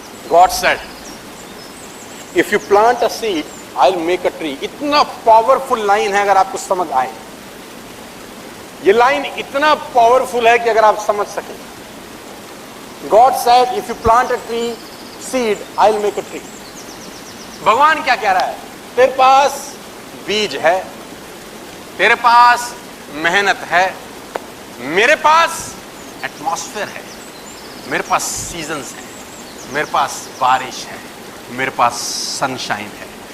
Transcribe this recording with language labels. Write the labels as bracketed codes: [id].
[en] God said, if you plant a seed, I'll make a tree. [hi] इतना powerful line है, अगर आपको समझ आए। ये लाइन इतना पावरफुल है कि अगर आप समझ सकें। [en] God said, if you plant a tree, seed, I'll make a tree. [hi] भगवान क्या कह रहा है? तेरे पास बीज है, तेरे पास मेहनत है, मेरे पास एटमॉस्फेयर है, मेरे पास सीजन्स है, मेरे पास बारिश है, मेरे पास सनशाइन है।